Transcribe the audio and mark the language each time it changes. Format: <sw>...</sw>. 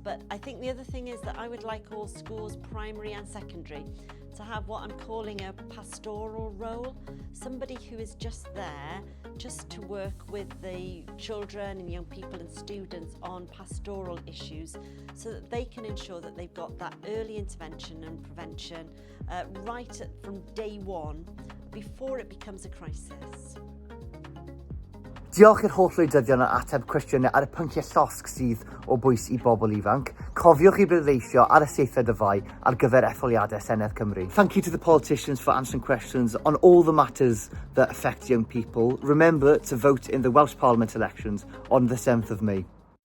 <en>But I think the other thing is that I would like all schools, primary and secondary, to have what I'm calling a pastoral role, somebody who is just there just to work with the children and young people and students on pastoral issues so that they can ensure that they've got that early intervention and prevention from day one before it becomes a crisis.</en> <cy>Diolch i'r holl wleidyddion a ateb cwestiynau ar y pynciau llosg sydd o bwys I bobl ifanc. Cofiwch I bleidleisio ar y 7th of Mai ar gyfer etholiadau Senedd Cymru.</cy> <en>Thank you to the politicians for answering questions on all the matters that affect young people. Remember to vote in the Welsh Parliament elections on the 7th of May.</en>